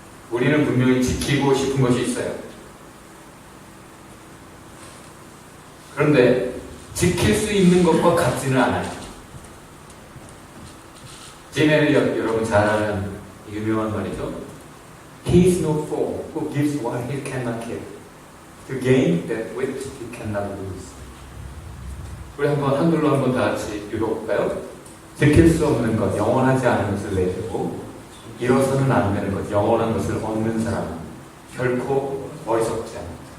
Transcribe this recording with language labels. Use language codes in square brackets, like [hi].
[ko] 우리는 분명히 지키고 싶은 것이 있어요. 그런데 지킬 수 있는 것과 같지는 않아요. 짐 엘리엇, 여러분 잘 아는 유명한 말이죠. [en] He is no fool who gives what he cannot give to gain that which he cannot lose. [ko] 우리 한글로 한번 다 같이 읽어볼까요? 지킬 수 없는 것, 영원하지 않은 것을 내주고 잃어서는 안 되는 것, 영원한 것을 얻는 사람은 결코 어리석지 않다.